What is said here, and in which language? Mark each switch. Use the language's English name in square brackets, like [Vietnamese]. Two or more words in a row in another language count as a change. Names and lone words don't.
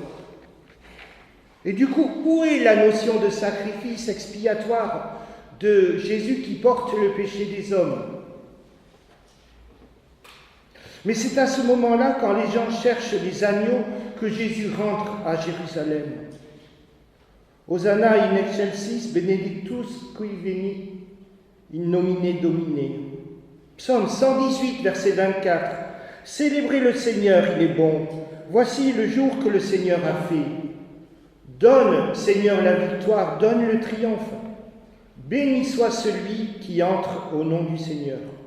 [French] Et du coup, où est la notion de sacrifice expiatoire de Jésus qui porte le péché des hommes ? Mais c'est à ce moment-là, quand les gens cherchent les agneaux, que Jésus rentre à Jérusalem. [Latin] Hosanna in excelsis benedictus qui veni in nomine Domine. [French] Psaume 118, verset 24. Célébrez le Seigneur, il est bon. Voici le jour que le Seigneur a fait. Donne, Seigneur, la victoire, donne le triomphe. Béni soit celui qui entre au nom du Seigneur.